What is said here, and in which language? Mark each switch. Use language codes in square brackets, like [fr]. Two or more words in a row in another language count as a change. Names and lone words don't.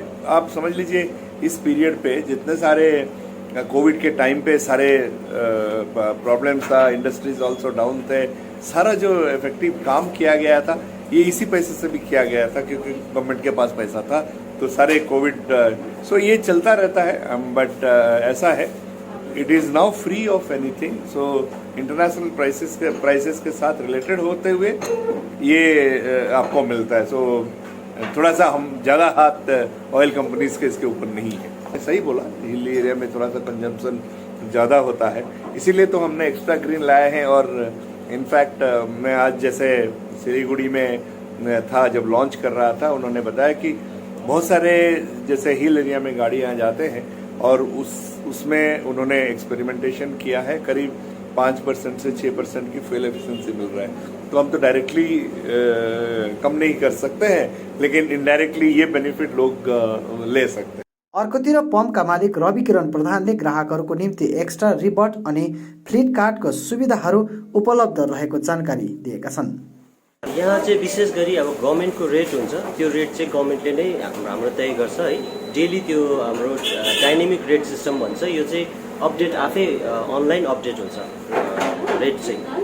[hi] आप समझ लीजिए इस पीरियड पे जितने सारे कोविड के टाइम पे सारे प्रॉब्लम्स था, [en] industries also down [hi] थे, सारा जो इफेक्टिव काम किया गया था, ये इसी पैसे से भी किया गया था क्योंकि गवर्नमेंट के पास पैसा था, तो सारे कोविड सो ये चलता रहता है। बट ऐसा है, [en] it is now free of anything, so international prices [hi] के साथ रिलेटेड होते हुए ये आपको मिलता है। सो थोड़ा सा हम ज़्यादा हाथ ऑयल कंपनीज के इसके ऊपर नहीं है। सही बोला, [en] hill area [hi] में थोड़ा सा कंजम्पशन ज़्यादा होता है, इसीलिए तो हमने [en] extra green [hi] लाए हैं। और इनफैक्ट मैं आज जैसे सिलीगुड़ी में था, जब लॉन्च कर रहा था, उन्होंने बताया कि बहुत सारे जैसे [en] hill area [hi] में गाड़ी यहाँ जाते हैं और उसमें उन्होंने एक्सपेरिमेंटेशन किया है, करीब 5% से 6% की [en] fuel efficiency [hi] मिल रहा है। तो हम तो डायरेक्टली कम नहीं कर सकते हैं, लेकिन इनडायरेक्टली ये बेनिफिट लोग ले सकते हैं। [ne] अर्कोतिर पम्पका मालिक रवि किरण प्रधानले ग्राहकहरूको निम्ति [en] extra rebate [ne] अनि [en] fleet card [ne] सुविधाहरू उपलब्ध रहेको जानकारी दिएका छन्। यहाँ चाहिँ विशेष गरी अब गभर्मेन्टको रेट हुन्छ, त्यो रेट चाहिँ गभर्मेन्टले नै हाम्रो तय गर्छ है। डेली त्यो हाम्रो [en] dynamic rate system [ne] भन्छ, यो चाहिँ अपडेट आफै [en] online update [ne] हुन्छ रेट चाहिँ।